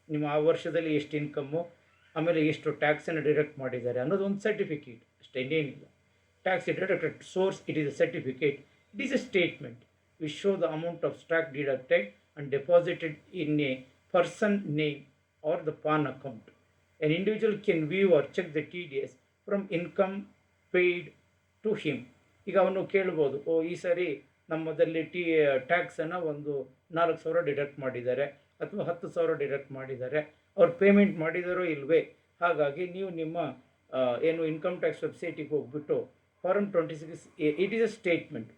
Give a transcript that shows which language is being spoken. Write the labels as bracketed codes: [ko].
[kn] ನಿಮ್ಮ ಆ ವರ್ಷದಲ್ಲಿ ಎಷ್ಟು ಇನ್ಕಮ್ಮು, ಆಮೇಲೆ ಎಷ್ಟು ಟ್ಯಾಕ್ಸನ್ನು ಡಿಡಕ್ಟ್ ಮಾಡಿದ್ದಾರೆ ಅನ್ನೋದು ಒಂದು ಸರ್ಟಿಫಿಕೇಟ್ ಅಷ್ಟೇ, ಇನ್ನೇನಿಲ್ಲ. [en] Tax deducted source, it is a certificate. It is a statement which show the amount of tax deducted and deposited in a person name or the PAN account. An individual can view or check the TDS from income paid to him. [kn] ಈಗ ಅವನು ಕೇಳ್ಬೋದು, ಈ ಸರಿ ನಮ್ಮದಲ್ಲಿ ಟ್ಯಾಕ್ಸನ್ನು ಒಂದು 4,000 deduct ಮಾಡಿದ್ದಾರೆ ಅಥವಾ 10,000 deduct ಮಾಡಿದ್ದಾರೆ, ಅವ್ರು ಪೇಮೆಂಟ್ ಮಾಡಿದಾರೋ ಇಲ್ವೇ. ಹಾಗಾಗಿ ನೀವು ನಿಮ್ಮ ಏನು ಇನ್ಕಮ್ ಟ್ಯಾಕ್ಸ್ ವೆಬ್ಸೈಟಿಗೆ ಹೋಗ್ಬಿಟ್ಟು farm 26A, [en] It is a statement.